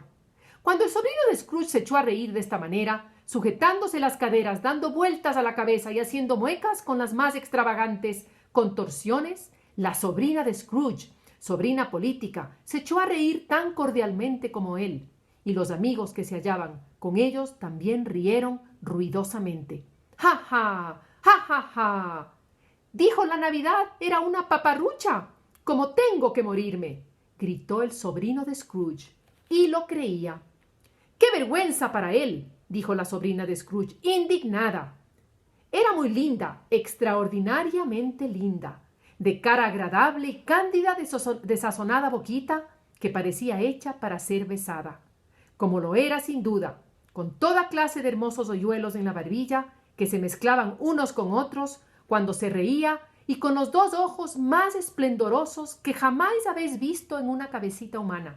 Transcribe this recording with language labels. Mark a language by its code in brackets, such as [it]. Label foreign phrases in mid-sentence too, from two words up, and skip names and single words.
[es] Cuando el sobrino de Scrooge se echó a reír de esta manera, sujetándose las caderas, dando vueltas a la cabeza y haciendo muecas con las más extravagantes contorsiones, la sobrina de Scrooge, sobrina política, se echó a reír tan cordialmente como él, y los amigos que se hallaban con ellos también rieron ruidosamente. ¡Ja, ja! ¡Ja, ja, ja! Dijo la Navidad era una paparrucha. ¡Cómo tengo que morirme!, gritó el sobrino de Scrooge, y lo creía. ¡Qué vergüenza para él!, dijo la sobrina de Scrooge, indignada. Era muy linda, extraordinariamente linda, de cara agradable y cándida de sazonada boquita que parecía hecha para ser besada, como lo era sin duda, con toda clase de hermosos hoyuelos en la barbilla que se mezclaban unos con otros cuando se reía, y con los 2 ojos más esplendorosos que jamás habéis visto en una cabecita humana.